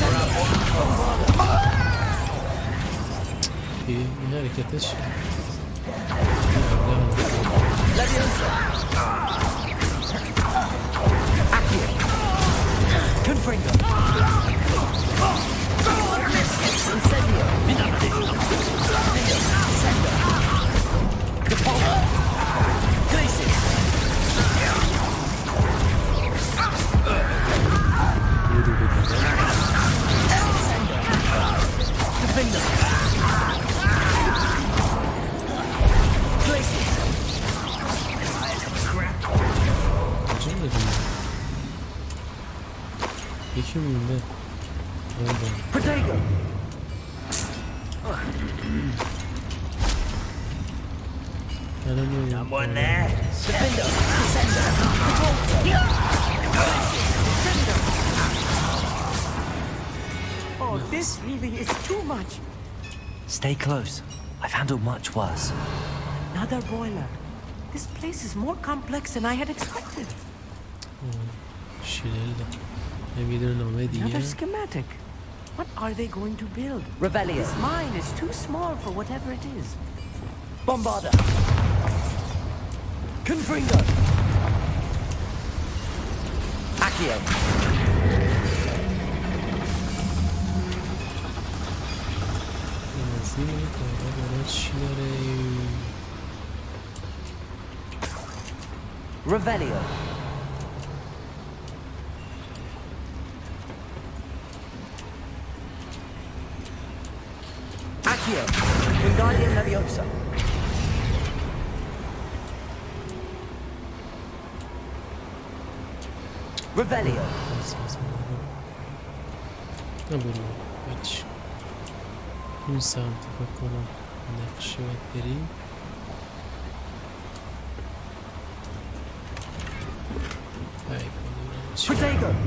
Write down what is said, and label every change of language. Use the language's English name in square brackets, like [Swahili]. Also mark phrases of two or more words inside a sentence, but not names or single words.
[Persian] این حرکتش [English] Leviosa. Accio. Confringo. Incendio. Sender. Depulsa. Glacis. Sender. Defender. Glacis. [Persian] یکی مونده [English] Protego. Someone there. Defender. Descender. Oh, this really is too much. Stay close. I've handled much worse. Another boiler. This place is more complex than I had expected. [Persian] شیلده نمیدونه نامه دیگه [English] Another schematic. What are they going to build? Rebellion. This mine is too small for whatever it is. Bombarder. Confringo. Accio. Revelio. Accio. Wingardium Leviosa. Revelio. [Persian] اون سمت فکر کنم نقشه باید بریم. [English] Protego.